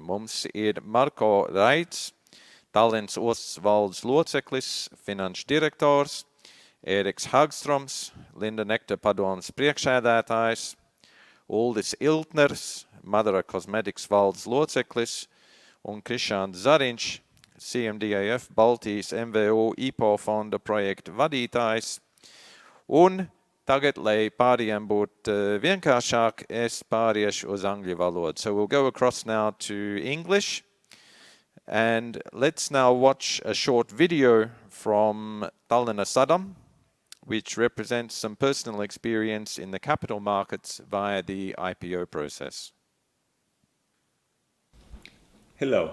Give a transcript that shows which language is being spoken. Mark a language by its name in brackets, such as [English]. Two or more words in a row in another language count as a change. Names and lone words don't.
[Latvian] Mums ir Marko Raids, Tallinas ostas valdes loceklis, finanšu direktors, Eriks Hagstroms, Nektar padomes priekšsēdētājs, Uldis Iltners, MADARA Cosmetics valdes loceklis un Krišjānis Zariņš, CMDAF Baltijas MVU IPO Fonda projekta vadītājs. Un tagad, lai pārējiem būtu vienkāršāk, es pāriešu uz angļu valodu. [English] So we'll go across now to English. And let's now watch a short video from Tallinas, which represents some personal experience in the capital markets via the IPO process. Hello.